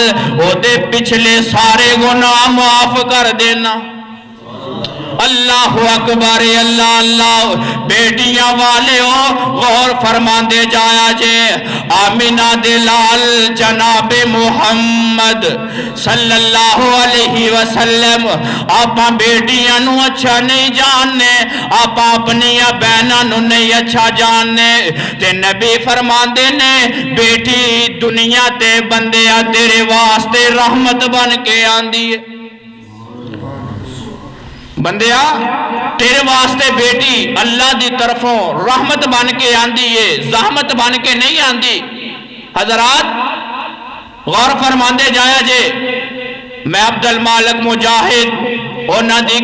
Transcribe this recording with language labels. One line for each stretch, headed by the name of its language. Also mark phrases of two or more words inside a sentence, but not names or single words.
Punjabi: او دے پچھلے سارے گناہ معاف کر دینا
Arabic: اللہ اکبر
Punjabi: اللہ اللہ بیٹیاں والے ہو غور فرمان دے جایا جے آمینہ دلال جناب محمد
Arabic: صلی اللہ علیہ وسلم
Punjabi: آپ بیٹیاں نو اچھا نہیں جاننے آپ اپنی بہناں نو نہیں اچھا جاننے تے نبی فرمان دے نے بیٹی دنیا تے بندیا تیرے واسطے رحمت بن کے آندی ہے بندیا تیرے واسطے بیٹی اللہ دی طرفوں رحمت بن کے آندی ہے زحمت بن کے نہیں آندی حضرات غور فرماندے جایا جے میں عبد المالک مجاہد انہاں دی